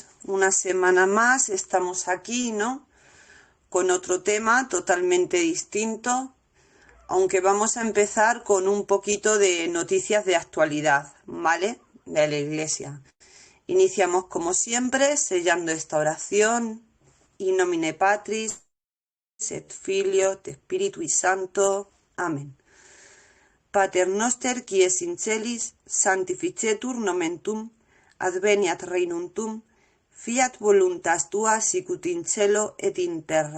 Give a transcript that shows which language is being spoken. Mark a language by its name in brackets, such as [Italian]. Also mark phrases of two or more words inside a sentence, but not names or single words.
[Spanish] Una semana más, estamos aquí, ¿no? Con otro tema totalmente distinto, aunque vamos a empezar con un poquito de noticias de actualidad, ¿vale? De la Iglesia. Iniciamos como siempre, sellando esta oración, [Latin] in nomine Patris, et Filio, et Spiritui Sancto. Amén. Pater noster qui es in celis, sanctificetur nomen tuum, adveniat regnum tuum, fiat voluntas tua sicut in cielo et in terra.